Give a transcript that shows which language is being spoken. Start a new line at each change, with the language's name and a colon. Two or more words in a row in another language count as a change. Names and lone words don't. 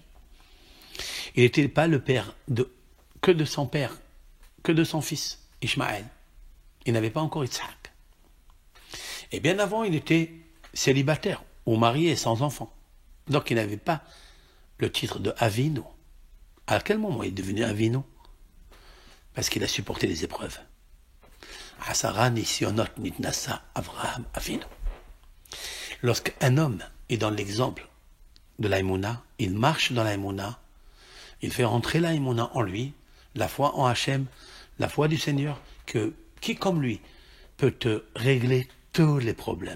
French: Il n'était pas le père que de son père, que de son fils, Ishmaël. Il n'avait pas encore Yitzhak. Et bien avant, il était célibataire ou marié sans enfant. Donc il n'avait pas le titre de Avinu. À quel moment il est devenu Avinu? Parce qu'il a supporté les épreuves.
Hebrew: עשרה נסיונות נתנסה אברהם אבינו.
French: Lorsqu'un homme est dans l'exemple de l'aïmouna, il marche dans l'aïmouna, il fait rentrer l'aïmouna en lui, la foi en Hachem, la foi du Seigneur, qui comme lui peut te régler tous les problèmes.